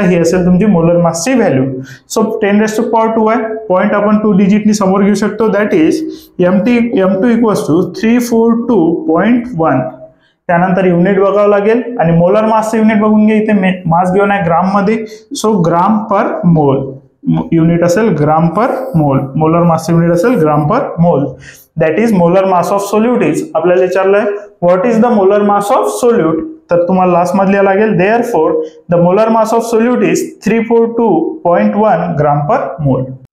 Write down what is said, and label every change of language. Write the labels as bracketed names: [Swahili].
[Marathi] ही असेल तुमची molar मासची value. So 10⁻² आहे. पॉईंट आपण 2 डिजिटनी समोर घेऊ शकतो [English] that is [Marathi] M2 = 342.1. त्यानंतर युनिट बघावं लागेल आणि मोलर मासचं युनिट बघून घ्या. इथे मास घेऊन आहे ग्राम मध्ये. सो ग्राम पर मोल युनिट असेल ग्राम पर मोल. मोलर मासचं युनिट असेल ग्राम पर मोल. [English] That is molar mass of solute is. [Marathi] आपल्याला विचारलंय [English] What is the molar mass of solute. [Marathi] तर तुम्हाला लास्ट मध्ये लिहावं लागेल [English] Therefore the molar mass of solute is 342.1 gram per mole.